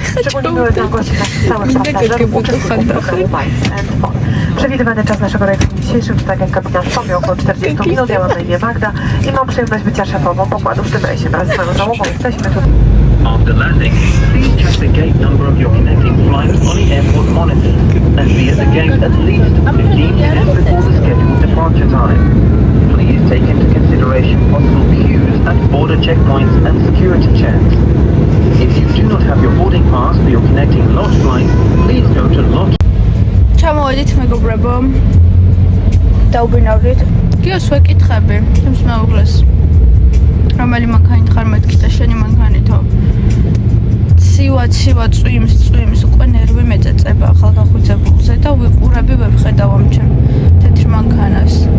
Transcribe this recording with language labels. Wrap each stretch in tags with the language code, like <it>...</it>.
<pl>Szczególnie miły tam gości naszych całych pasażerów, uczestników Przewidywany czas naszego rejsu dzisiejszym, czy tak jak kapitan wspomniał, około 40 minut. Ja mam na imię Magda i mam przyjemność bycia szefową pokładu w tym rejsie. Wraz z moją załogą jesteśmy tu.</pl> <en>After landing, please check the gate number of your connecting flight on the airport monitor and be at the gate at least 15 minutes before the scheduled departure time. Please take into consideration possible queues at border checkpoints and security checks. If you do not have your boarding pass for your connecting lodge flight, please go to lodge.</en> <ka>ჩამოვედით მეგობრებო. დაუბრინავდით. გიოს ვეკითხები, ჩემს მეუღლეს. რომელი მანქანით ხარ მეთქი და შენი მანქანითო. ცივა წვიმს უკვე ნერვი მეწეწება ახალგახუცებულზე და ვიყურები ვებხედავ ამ ჩემ თეთრ მანქანას.</ka>